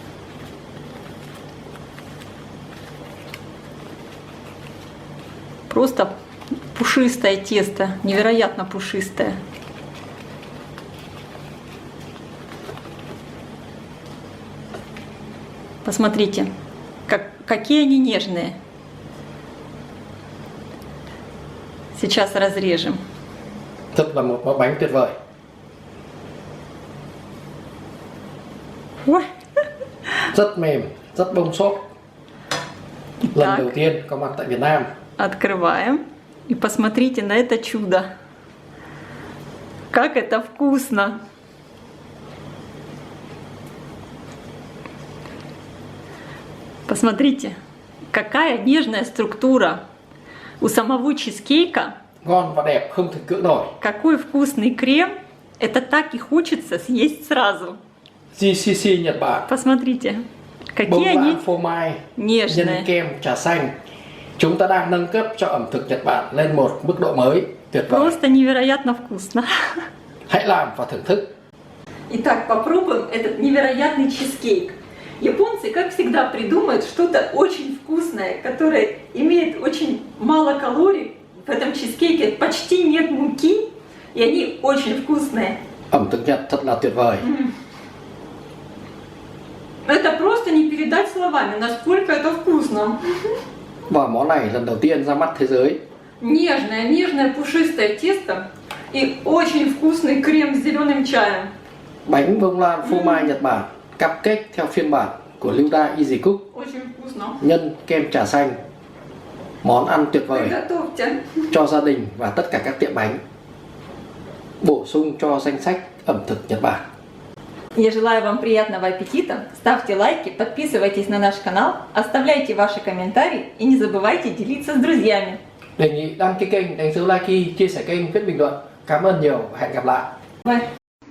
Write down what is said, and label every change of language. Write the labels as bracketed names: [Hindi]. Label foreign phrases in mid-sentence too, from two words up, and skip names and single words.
[Russian] Просто пушистое тесто, невероятно пушистое. Посмотрите, какие они нежные. Сейчас разрежем. [Vietnamese] Thật là một món bánh tuyệt vời. [Russian] Ой, [Vietnamese] Rất mềm, rất bông xốp. Lần [Russian] Так. [Vietnamese] đầu tiên có mặt tại Việt Nam. [Russian] открываем и посмотрите на это чудо. Как это вкусно! Посмотрите, какая нежная структура у самого чизкейка. [Vietnamese] Ngon và đẹp không thể cưỡng nổi. [Russian] Какой вкусный крем! Это так и хочется съесть сразу. [Vietnamese] GCC Nhật Bản, [Russian] Посмотрите, [Vietnamese] bông [Russian] какие они [Vietnamese] lan phô mai, nhân [Russian] нежные. [Vietnamese] kem trà xanh. Chúng ta đang nâng cấp cho ẩm thực Nhật Bản lên một mức độ mới tuyệt vời. [Russian] Просто невероятно вкусно. [Vietnamese] Hãy làm và thưởng thức. [Russian] Итак, попробуем этот невероятный чизкейк. Японцы, как всегда, придумают что-то очень вкусное, которое имеет очень мало калорий. В этом чизкейке почти нет муки, и они очень вкусные. [Vietnamese] Ẩm thực Nhật thật là tuyệt vời. [Russian] Это просто не передать словами, насколько это вкусно. [Vietnamese] Và món này lần đầu tiên ra mắt thế giới. [Russian] Нежное, нежное, пушистое тесто и очень вкусный крем с зеленым чаем. [Vietnamese] Bánh bông lan phô mai Nhật Bản, cupcake theo phiên bản của Lyuda Easy Cook, [Russian] Очень вкусно. [Vietnamese] nhân kem trà xanh. Món ăn tuyệt vời [Russian] Приготовьте. [Vietnamese] cho gia đình và tất cả các tiệm bánh. Bổ sung cho danh sách ẩm thực Nhật Bản. [Russian] Я желаю вам приятного аппетита. Ставьте лайки, подписывайтесь на наш канал, оставляйте ваши комментарии и не забывайте делиться с друзьями. [Vietnamese] Đề nghị đăng ký kênh, đánh dấu like, chia sẻ kênh, viết bình luận. Cảm ơn nhiều và hẹn gặp lại. Bye.